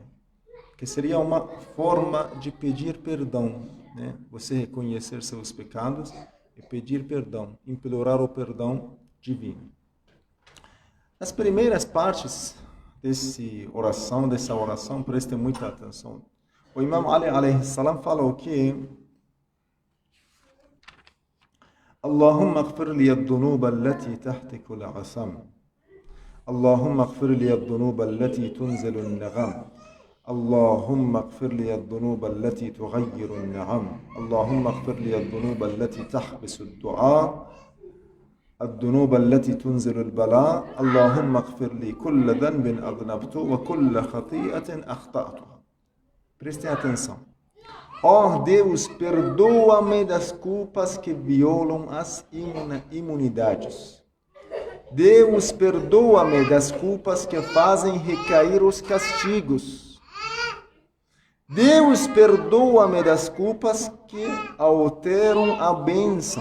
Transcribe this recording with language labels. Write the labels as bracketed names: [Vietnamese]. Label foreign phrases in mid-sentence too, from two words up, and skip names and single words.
[Portuguese] Que seria uma forma de pedir perdão, né? Você reconhecer seus pecados e pedir perdão, implorar o perdão divino. Nas primeiras partes dessa oração, prestem muita atenção. O Imam Ali alayhi salam falou que [Arabic] اللهم اغفر لي الذنوب التي تهتك العصم. اللهم اغفر لي الذنوب التي تنزل النقم. اللهم اغفر لي الذنوب التي تغير النعم. اللهم اغفر لي الذنوب التي تحبس الدعاء. الذنوب التي تنزل البلاء اللهم اغفر لي كل ذنب أذنبته وكل خطيئة أخطأتها. [Portuguese] Prestem atenção. Ó Deus, perdoa-me das culpas que violam as imunidades. Deus, perdoa-me das culpas que fazem recair os castigos. Deus, perdoa-me das culpas que alteram a bênção.